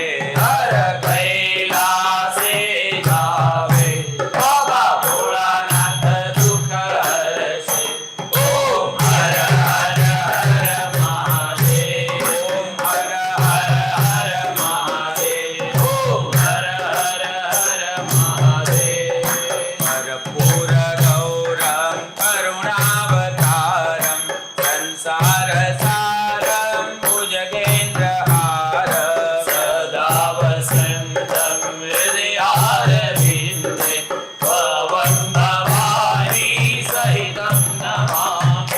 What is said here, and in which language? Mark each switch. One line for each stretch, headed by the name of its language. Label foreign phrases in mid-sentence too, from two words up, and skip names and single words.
Gujarati: હર કૈલાસે જાવે બાબા ભોળાનાથ દુઃખ હરશે ઓમ હર હર હર મહાદેવ ઓમ હર હર હર મહાદેવ ઓમ હર હર હર મહાદેવ
Sanskrit: कर्पूर गौरं करुणावतारं संसार सारं भुजगेन्द्रहारं सदा वसन्तं हृदयारविन्दे भवं भवानी सहितं नमामि